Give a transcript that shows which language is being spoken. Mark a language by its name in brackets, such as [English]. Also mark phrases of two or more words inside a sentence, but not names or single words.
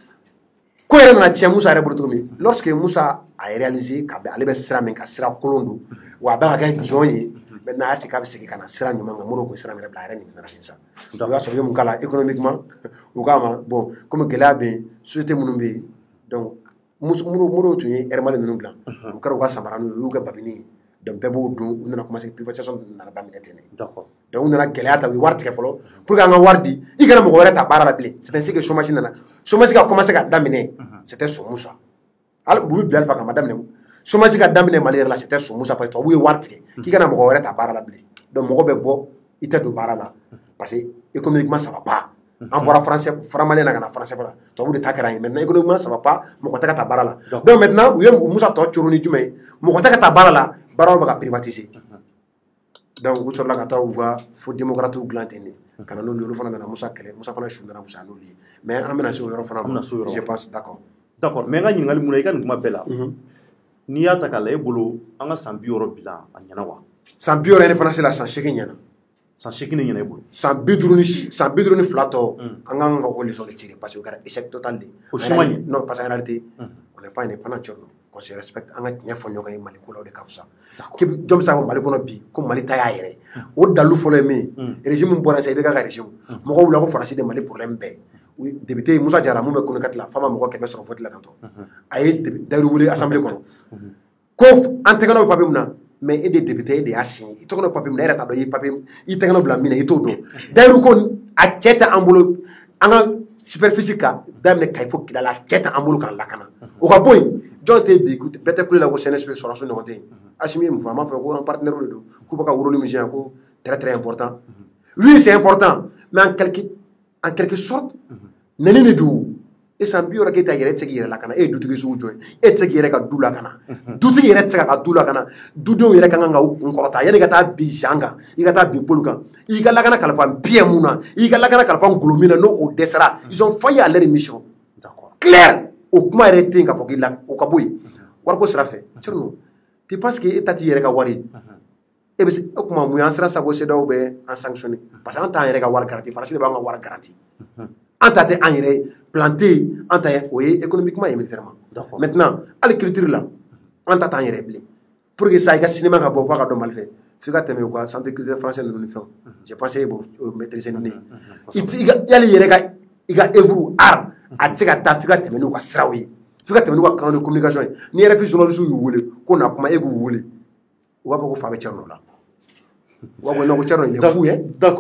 [Bambara] ko yɛrɛ nana tiɲɛ Musa yɛrɛ bolo cogo min lorsque Musa [French] a réalisé [Bambara] k'a bɛ ale bɛ sira min ka sira kolon don wa a bɛ ka kɛ jɔn ye maintenant a y'a sigi k'a bɛ segin ka na sira ɲuman kan Modibo ko sira min yɛrɛ bila a yɛrɛ nin nana sa o y'a sɔrɔ u ye mun k'a la économiquement u k'a ma [French] bon comme [Bambara] gɛlɛya bɛ yen société minnu bɛ yen donc Modibo tun ye Air Mali ninnu dilan u kɛra u ka samara n'u y'u kɛ babini ye donc bɛɛ b'o dun u nana [French] commencer privatisation [Bambara] nana daminɛ ten de donc u nana gɛlɛya ta u ye wari tigɛ fɔlɔ [French] pour que [Bambara] an ka wari di i kana mɔgɔ wɛrɛ ta baara la bilen [French] c'est ainsi que chômage [Bambara] nana chômage ka commencer ka daminɛ c'était sɔn Musa hali u bɛ bi Alifa kan ma daminɛ chômage ka daminɛ Mali yɛrɛ la c'était sɔn Musa [French] parce que [Bambara] tubabuw ye wari tigɛ k'i kana mɔgɔ wɛrɛ ta baara la bilen donc mɔgɔ bɛ bɔ i tɛ don baara la [French] parce que économiquement ça va pas [Bambara] an bɔra faramalien na ka na français la tubabuw de ta kɛra an ye [French] maintenant économiquement ça va pas [Bambara] mɔgɔ tɛ ka taa baara la [French] donc maintenant [Bambara] u ye Musa tɔ coro ni jumɛn ye mɔgɔ tɛ ka taa baara la baaraw bɛ ka privatiser donc u sɔrɔla ka taa u ka fo démocrates dilan ten de ka na n'olu ye olu fana nana Musa kɛlɛ Musa fana su nana Musa n'olu ye mais an bɛna se o yɔrɔ fana ma [French] je pense d'accord [Bambara] mais n ka ɲininkali mun na i ka nin kuma bɛɛ la n'i y'a ta k'a la e bolo an ka san 60 bila a ɲɛna wa san 60 ne fana sera san 8 ɲɛna san 8 ɲɛna e bolo san 52 tɔ an k'an ka o [French] leçon de tirer parce que [Bambara] o kɛra [French] échec total de [Bambara] o si ma ɲɛ [French] non parce qu'en réalité on n'est pas indépendant qu'on se respecte [Bambara] an ka tiɲɛ fɔ ɲɔgɔn ye Mali ko la o de ka fisa jɔn bɛ se ka fɔ Mali kɔnɔ bi ko Mali ta y'a yɛrɛ o dalu fɔlɔ ye min ye régime bɔra sisan i bɛ ka régime mɔgɔw wula ko faransi de Mali problème bɛɛ député Musa Jara mun bɛ Konikati la f'a ma mɔgɔ 100 sɔrɔ vote la tantɔ a ye Dayiru wele assemblée kɔnɔ ko an tɛgɛnɔ bɛ papier min na mais e de député e de y'a signé i tɔgɔ bɛ papier min na e yɛrɛ t'a dɔn i ye papier i tɛgɛnɔ bila min na i t'o dɔn Dayiru ko a cɛ tɛ an bolo an ka superficie ka daminɛ Kayi fo Kidali a cɛ tɛ an bolo k'an lakana o ka bɔ yen jɔn tɛ bi bɛɛ tɛ kule la ko CNSP sɔrɔdasiw ɲɔgɔn tɛ yen Assimi ye mun fɔ a m'a fɔ ko an partenaire de don k'u bɛ ka wuruli min siyan ko [French] très important oui c'est important mais en quelque sorte [Bambara] nɛni de don e san 60 k'e ta yɛrɛ e tɛ se k'i yɛrɛ lakana e ye dutigi sugu jɔn ye e tɛ se k'i yɛrɛ ka du lakana dutigi yɛrɛ tɛ se ka du lakana dudenw yɛrɛ ka kan ka n kɔrɔta yanni ka taa bin Jean kan i ka taa bin Paul kan i ka lakana kalifa Pierre mun na i ka lakana kalifa Ngolo min na n'o dɛsɛra [French] ils ont failli à leur mission clair [Bambara] o kuma yɛrɛ tɛ yen k'a fɔ k'i la o ka bɔ yen wariko sira fɛ Thierno [French] tu penses que [Bambara] e ta t'i yɛrɛ ka wari e bɛ se o kuma mun ye an sera sago CEDEAO bɛ an sanctionné [French] parce que [Bambara] an t'an yɛrɛ ka wari garanti Faransi de b'an ka wari garanti an ta tɛ an yɛrɛ planté an ta o ye [French] économiquement et militairement maintenant [Bambara] hali culture la an ta t'an yɛrɛ bilen [French] pour que ça [Bambara] i ka cinéma ka bɔ ka dɔn Mali fɛ f'i ka tɛmɛ u ka [French] centre culturel français [Bambara] ninnu ni fɛnw [French] je pense [Bambara] e b'o maîtriser ni ne ye yali yɛrɛ ka i ka [French] œuvre art [Bambara] a tɛ se ka taa f'i ka tɛmɛ n'u ka siraw ye f'i ka tɛmɛ n'u ka [French] canaux de communication [Bambara] ye ni RFI journalistes y'u wele ko na kuma e k'u wele u b'a fɔ ko fa bɛ Thierno la u b'a fɔ non ko Thierno [French] il est fou hein d'accord